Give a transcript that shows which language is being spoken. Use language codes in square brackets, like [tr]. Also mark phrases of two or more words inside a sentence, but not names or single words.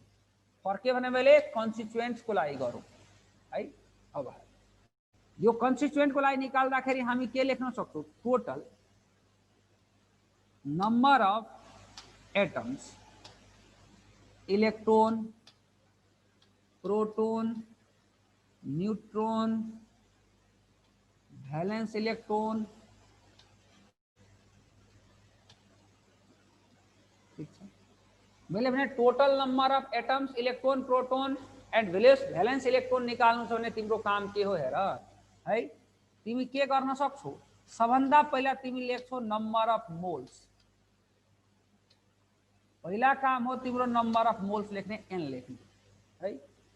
[ne] फर के भने मैले कन्स्टिट्युएन्ट्सको लागि गरौँ है। अब यो कन्स्टिट्युएन्टको लागि निकाल्दाखेरि हामी के लेख्न सक्छौँ? [en] total number of atoms, electron, proton, neutron, valence electron, [hi] ठीक है। [ne] मैले भने [en] total number of atoms, electron, proton and valence electron [ne] निकाल्नु छ भने तिम्रो काम के हो हेर है। तिमी के गर्न सक्छौ? सबभन्दा पहिला तिमी लेख्छौ [en] number of moles. [ne] पहिला काम हो तिम्रो [en] number of moles [ne] लेख्ने, n लेख्ने है।